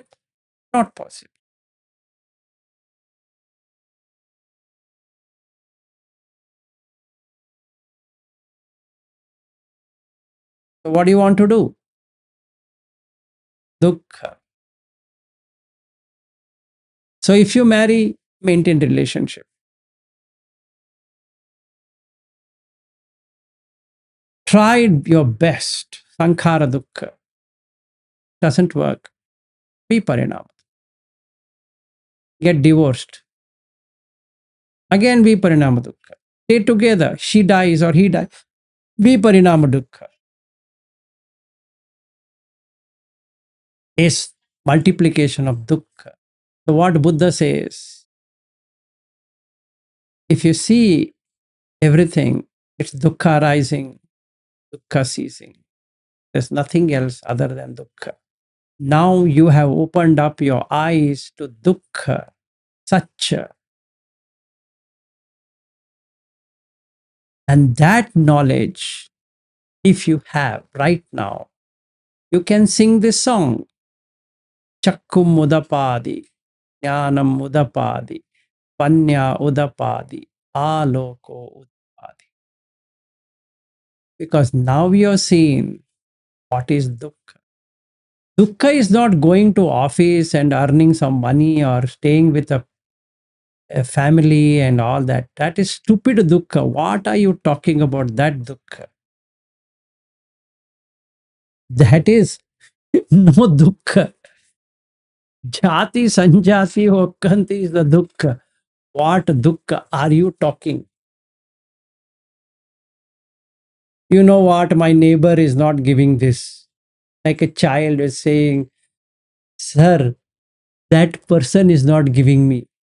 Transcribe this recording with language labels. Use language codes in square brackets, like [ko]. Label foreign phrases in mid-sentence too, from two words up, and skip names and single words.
[en] Not possible. So what do you want to do? Dukkha. So if you marry, maintain relationship. Try your best. [pi] Sankhara dukkha. [en] Doesn't work. Viparinama. Get divorced. [pi] Again viparinama dukkha. [en] Stay together. She dies or he dies. [pi] Viparinama dukkha. [en] Is multiplication of dukkha. So what Buddha says, if you see everything, it's dukkha arising, dukkha ceasing. There's nothing else other than dukkha. Now you have opened up your eyes to [pi] dukkha, satcha. [en] And that knowledge, if you have right now, you can sing this song. [pi] Chakkum udapadi, jnanam udapadi, panya udapadi, aloko udapadi. [en] Because now you are seeing what is dukkha. Dukkha is not going to office and earning some money or staying with a family and all that. That is stupid dukkha. What are you talking about that dukkha? That is no dukkha. [pi] Jati sanjati hokkanti [en] is the dukkha. What dukkha are you talking? You know what? My neighbor is not giving this. Like a child is saying, Sir, that person is not giving me.